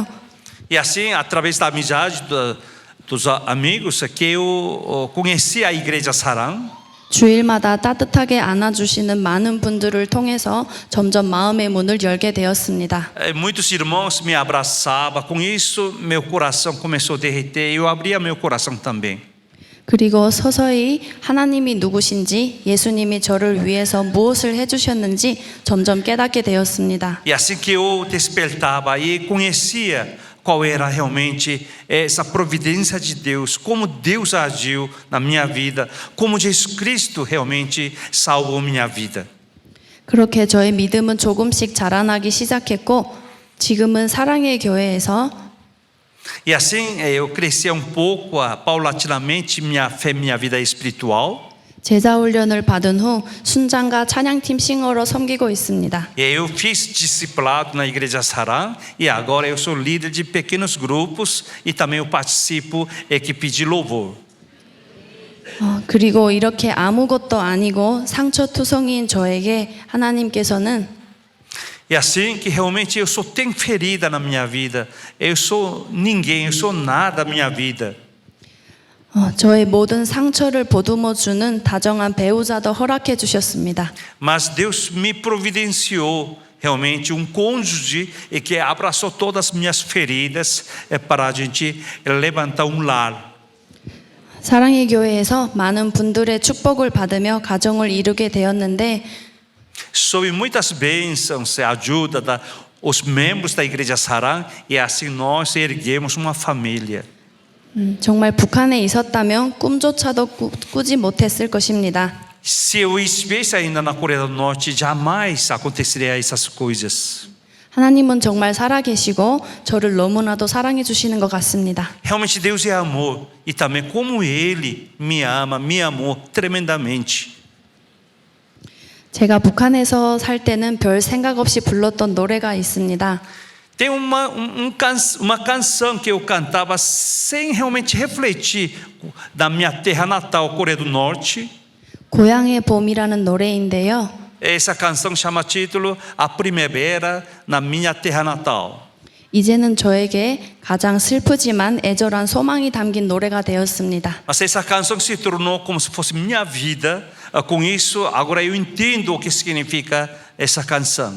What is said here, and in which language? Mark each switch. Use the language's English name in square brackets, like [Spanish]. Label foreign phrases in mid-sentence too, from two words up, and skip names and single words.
[Portuguese] E assim, através da amizade dos amigos, que eu conheci a igreja Sarang. [Korean] 주일마다 따뜻하게 안아주시는 많은 분들을 통해서 점점 마음의 문을 열게 되었습니다. [Portuguese] Muitos irmãos me abraçavam, com isso meu coração começou a derreter, eu abria meu coração também. [Korean] 그리고 서서히 하나님이 누구신지 예수님이 저를 위해서 무엇을 해주셨는지 점점 깨닫게 되었습니다. [Portuguese] E assim que eu despertava e conhecia qual era realmente essa providência de Deus, como Deus agiu na minha vida, como Jesus Cristo realmente salvou minha vida. [Korean] 그렇게 저의 믿음은 조금씩 자라나기 시작했고 지금은 사랑의 교회에서 [Portuguese] E assim eu crescia pouco, paulatinamente, minha fé, minha vida espiritual. [Korean] 제자 훈련을 받은 후 순장과 찬양팀 싱어로 섬기고 있습니다. [Portuguese] E eu fiz discipulado na Igreja Sarang e agora eu sou líder de pequenos grupos e também eu participo equipe de louvor. [Korean] 그리고 이렇게 아무것도 아니고 상처투성이인 저에게 하나님께서는 [Portuguese] E assim que realmente eu sou tão ferida na minha vida, eu sou ninguém, eu sou nada na minha vida. [Korean] 저의 모든 상처를 보듬어 주는 다정한 배우자도 허락해 주셨습니다. [Portuguese] Mas Deus me providenciou realmente cônjuge e que abraçou todas as minhas feridas para a gente levantar lar. [Korean] 사랑의 교회에서 많은 분들의 축복을 받으며 가정을 이루게 되었는데 [Portuguese] Sob muitas bênçãos e ajuda os membros da Igreja Sarang e assim nós erguemos uma família. [Korean] 정말 북한에 있었다면 꿈조차도 꾸지 못했을 것입니다. [Portuguese] Se eu estivesse ainda na Coreia do Norte, jamais aconteceria essas coisas. [Korean] 하나님은 정말 살아계시고 저를 너무나도 사랑해 주시는 것 같습니다. [Portuguese] Realmente Deus é amor e também como Ele me ama, me amou tremendamente. [Korean] 제가 북한에서 살 때는 별 생각 없이 불렀던 노래가 있습니다. [Portuguese] Tem uma canção que eu cantava sem realmente refletir da minha terra natal, Coreia do Norte. [Korean] 고향의 봄이라는 노래인데요. [Portuguese] Essa canção chama título A Primavera na minha terra natal. [Korean] 이제는 저에게 가장 슬프지만 애절한 소망이 담긴 노래가 되었습니다. [Portuguese] Mas essa canção se tornou como se fosse minha vida. Com isso, agora eu entendo o que significa essa canção.